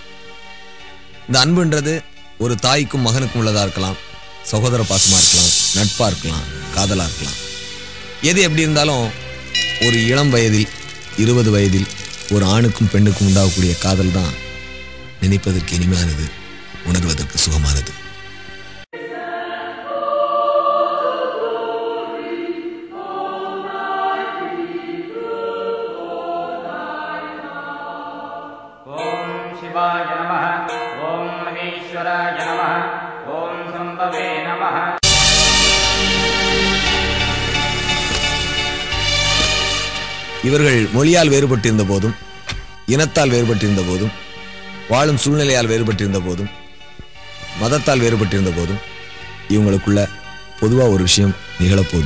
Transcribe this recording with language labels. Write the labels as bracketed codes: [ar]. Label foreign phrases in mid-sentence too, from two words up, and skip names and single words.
[ta] இந்த அன்புன்றது ஒரு தாய்க்கும் மகனுக்கும் உள்ளதா இருக்கலாம், சகோதர பாசமா இருக்கலாம், நட்பா இருக்கலாம், காதலா இருக்கலாம். எது எப்படி இருந்தாலும் ஒரு இளம் வயதில் 20 வயதில் ஒரு ஆணுக்கும் பெண்ணுக்கும் உண்டாகக்கூடிய காதல் தான் நினைப்பதற்கு இனிமையானது, உணர்வதற்கு சுகமானது. [sa] शिवाय नमः। ओम महेश्वराय नमः। ओम संभवे नमः। [ta] இவர்கள் மொழியால் வேறுபட்டிருந்த போதும், இனத்தால் வேறுபட்டிருந்த போதும், வாழும் சூழ்நிலையால் வேறுபட்டிருந்த போதும், மதத்தால் வேறுபட்டிருந்த போதும் இவங்களுக்குள்ள பொதுவா ஒரு விஷயம் நிகழப்போகுது.